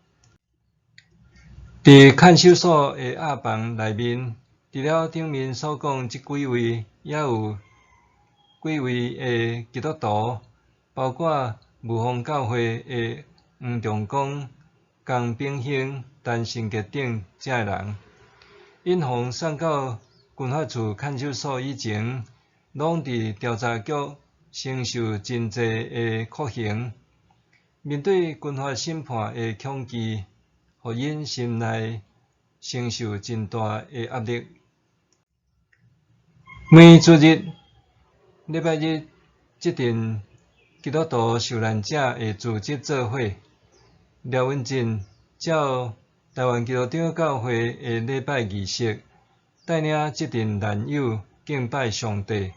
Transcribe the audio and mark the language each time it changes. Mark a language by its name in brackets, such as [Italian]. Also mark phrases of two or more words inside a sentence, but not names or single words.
[Min Nan Chinese] 伫看守所的押房内面，除了顶面所讲即几位，也有几位的基督徒，包括雾峰教会的黄仲光、江炳兴、陈新杰等遮人。因互送到军法处看守所以前，拢伫调查局承受真济的酷刑。面对军法审判的恐惧，互因心内承受真大的压力。每主日、礼拜日，即阵基督徒受难者的组织做伙，廖文正照台湾基督长教会的礼拜仪式，带领即阵难友敬拜上帝。